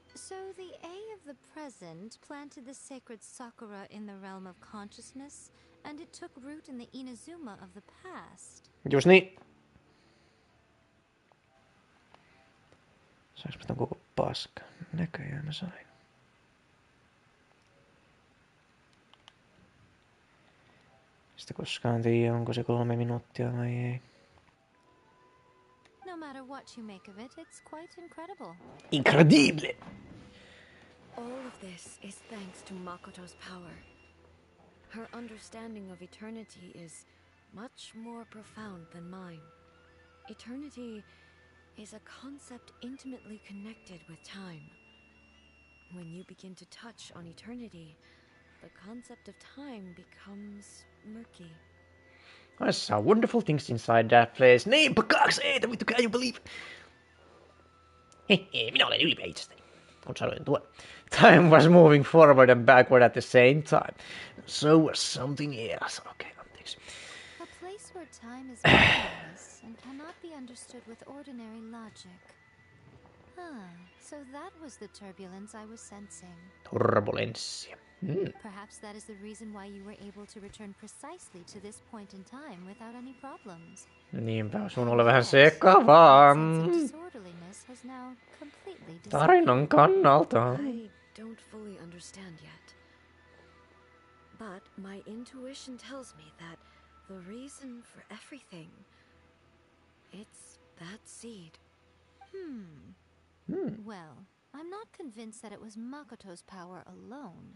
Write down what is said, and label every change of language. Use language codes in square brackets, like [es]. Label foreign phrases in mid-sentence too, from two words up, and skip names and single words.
[en] So the A of the present planted the sacred sakura in the realm of consciousness, and it took root in the Inazuma of the past. [fi] Just niin. Saanko mä tän koko paska? Näköjään mä sain. Sitä koskaan tiedä, onko se 3 minuuttia vai ei. [en] No matter what you make of it, it's quite incredible. Incredible! All of this is thanks to Makoto's power. Her understanding of eternity is much more profound than mine. Eternity is a concept intimately connected with time. When you begin to touch on eternity, the concept of time becomes murky. I saw wonderful things inside that place. [fi] Niinpä 2 eitä, vittu, [en] can you believe? [fi] Hehe, minä olen ylpeä itsestäni, kun sanoin tuon. [en] Time was moving forward and backward at the same time. So was something else. Okay, anteeksi. A place where time is meaningless and cannot be understood with ordinary logic. So that was the turbulence I was sensing. [fi] Turbulenssia. [en] Perhaps that is the reason why you were able to return precisely to this point in time without any problems. [fi] Niinpä, sun oli vähän sekavaa. [en] Disorderliness has now completely disappeared. [fi] Tarinan kannalta. [en] I don't fully understand yet. But my intuition tells me that the reason for everything, it's that seed. Well, I'm not convinced that it was Makoto's power alone.